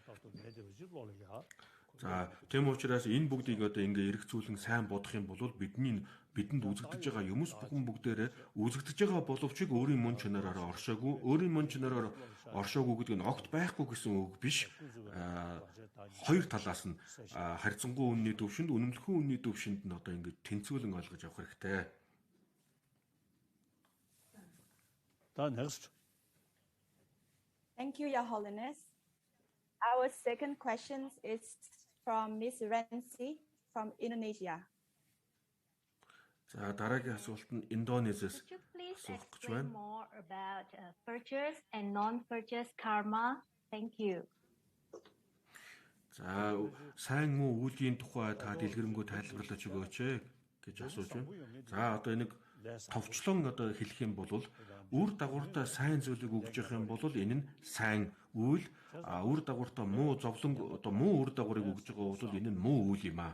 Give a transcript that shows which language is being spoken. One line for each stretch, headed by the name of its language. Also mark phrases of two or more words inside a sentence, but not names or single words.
Mongolian: За тийм учраас энэ бүгдийг одоо ингээ эргцүүлэн сайн бодох юм бол бидэнд үзэгдэж байгаа юмс бүхэн бүгдээрээ үзэгдэж байгаа боловч өөрийн мөн чанараараа оршоогүй гэдэг нь огт байхгүй гэсэн үг биш. Хоёр талаас нь харьцангуй үнний төвшөнд үнэмлэхэн үнний төвшөнд нь одоо ингээ тэнцвүүлэн ойлгож авах хэрэгтэй.
English: Next. Thank you, Your Holiness. Our second question is from Ms. Renzi from Indonesia.
Mongolian: За дараагийн асуулт нь Индонезиас асуух гэж байна.
English: More about purchase and non-purchase karma. Thank you.
Mongolian: За сайн муу үеийн тухай та дэлгэрэнгүй тайлбарлаж өгөөч гэж асууж байна. За одоо нэг товчлон одоо хэлэх юм бол үр дагавартай сайн зүйлийг өгж явах юм бол энэ нь сайн үйл, үр дагавартай муу зовлон одоо муу үр дагаврыг өгж байгаа бол энэ нь муу үйл юм аа.